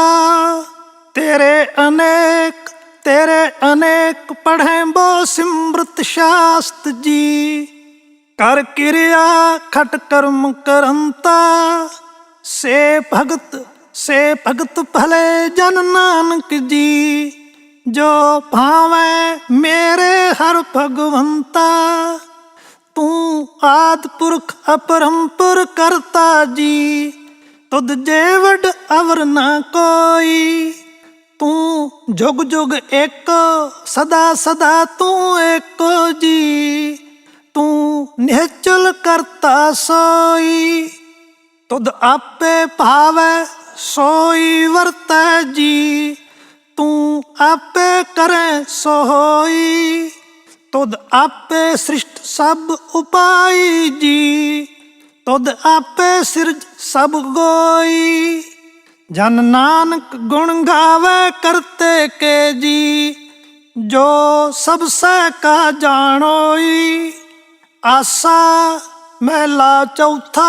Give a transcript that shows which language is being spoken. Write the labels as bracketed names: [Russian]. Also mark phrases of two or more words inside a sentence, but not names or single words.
[Punjabi] ਤੇਰੇ ਅਨੇਕ ਪੜ੍ਹੈ ਬੋ ਸਿਮਰਤ ਸ਼ਾਸਤ ਜੀ, ਕਰ ਕਿਰਿਆ ਖਟ ਕਰਮ ਕਰੰਤਾ। ਸੇ ਭਗਤ ਭਲੇ ਜਨ ਨਾਨਕ ਜੀ, ਜੋ ਭਾਵੇ ਮੇਰੇ ਹਰ ਭਗਵੰਤਾ। ਤੂ ਆਦਿ ਪੁਰਖ ਅਪਰੰਪਰ ਕਰਤਾ ਜੀ, ਤੁਦ ਜੇ ਵਡ ਅਵਰ ਨ ਕੋਈ। ਤੂ ਜੁਗ ਜੁਗ ਏਕੋ, ਸਦਾ ਸਦਾ ਤੂ ਏਕੋ ਜੀ। ਤੂ ਨਿਸ਼ਚਲ ਕਰਤਾ ਸੋਈ, ਤੁਦ ਆਪੇ ਭਾਵੇ ਸੋਈ ਵਰਤੈ ਜੀ। ਤੂ ਆਪੇ ਕਰੇ ਸੋ ਹੋਈ, ਤੁਦ ਆਪੇ ਸ੍ਰਿਸ਼ਟ ਸਬ ਉਪਾਇ ਜੀ। ਤੁਦ ਆਪੇ ਸਿਰਜ ਸਬ ਗੋਈ, ਜਨ ਨਾਨਕ ਗੁਣ ਗਾਵੇ ਕਰਤੇ ਕੇ ਜੀ। ਜੋ ਸਬਸੇ ਕਾ ਜਾਨੋਈ, ਆਸਾ ਮਹਲਾ ਚੌਥਾ।